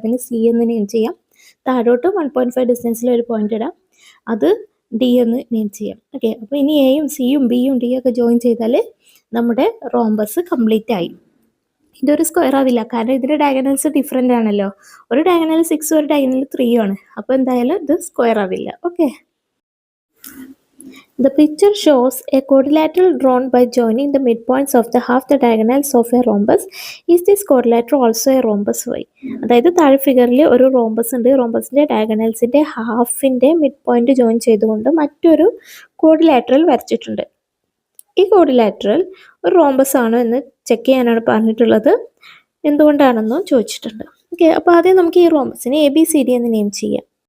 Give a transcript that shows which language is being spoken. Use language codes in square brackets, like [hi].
[ml] അതിന് സി എന്ന് നെയിം ചെയ്യാം. താഴോട്ട് 1.5 ഡിസ്റ്റൻസിൽ ഒരു പോയിന്റ് ഇടാം. അത് ഡി എന്ന് നെയിം ചെയ്യാം. ഓക്കെ, അപ്പോൾ ഇനി എയും സിയും ബിയും ഡിയും ഒക്കെ ജോയിൻ ചെയ്താൽ നമ്മുടെ റോംബസ് കംപ്ലീറ്റ് ആയി. ഇതൊരു സ്ക്വയർ ആവില്ല, കാരണം ഇതിൻ്റെ ഡയഗണൽസ് ഡിഫറെൻ്റ് ആണല്ലോ. ഒരു ഡയഗണൽ 6ഉം ഒരു ഡയഗണൽ 3ഉം ആണ്. അപ്പോൾ എന്തായാലും ഇത് സ്ക്വയർ ആവില്ല. [en] Okay, the picture shows a quadrilateral drawn by joining the midpoints of the half the diagonals of a rhombus. Is this quadrilateral also a rhombus? Y? [ml] അതായത് താഴെ ഫിഗറിൽ ഒരു റോംബസ് ഉണ്ട്. റോംബസിൻ്റെ ഡയഗണൽസിൻ്റെ ഹാഫിൻ്റെ മിഡ് പോയിന്റ് ജോയിൻ ചെയ്തുകൊണ്ട് മറ്റൊരു quadrilateral വരച്ചിട്ടുണ്ട്. ഈ quadrilateral ഒരു റോംബസ് ആണോ എന്ന് ചെക്ക് ചെയ്യാനാണ് പറഞ്ഞിട്ടുള്ളത്. എന്തുകൊണ്ടാണെന്നും ചോദിച്ചിട്ടുണ്ട്. ഓക്കെ, അപ്പോൾ ആദ്യം നമുക്ക് ഈ റോംബസിനെ ABCD എന്ന് നെയിം ചെയ്യാം.